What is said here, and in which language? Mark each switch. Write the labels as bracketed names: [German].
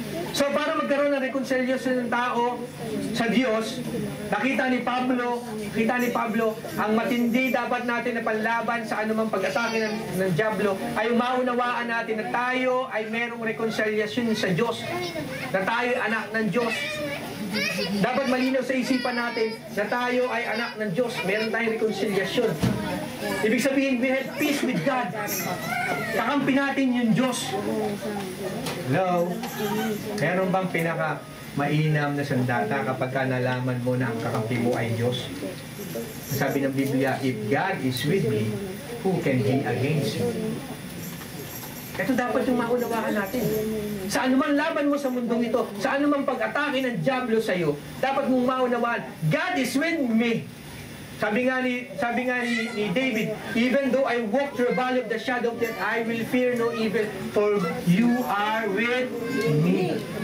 [Filipino] So, para magkaroon ng reconciliation ng tao sa Diyos, nakita ni Pablo, ang matindi dapat natin na panlaban sa anumang pag-atake ng Diablo ay maunawaan natin na tayo ay merong reconciliation sa Diyos, na tayo ay anak ng Diyos. Dapat malinaw sa isipan natin na tayo ay anak ng Diyos. Meron tayong reconciliation. Ibig sabihin, [English] we have peace with God. [Filipino] Kakampi natin yung Diyos. Hello? Meron bang pinaka mainam na sandata kapag ka nalaman mo na ang kakampi mo ay Diyos? Sabi ng Biblia, [English] if God is with me, who can be against me? [Filipino] Ito dapat yung maunawaan natin. Sa anumang laban mo sa mundong ito, sa anumang pag-atake ng Diablo sa iyo, dapat mong maunawaan, [English] God is with me. [Filipino] Sabi nga ni David, [English] even though I walk through a valley of the shadow of death, I will fear no evil, for you are with me.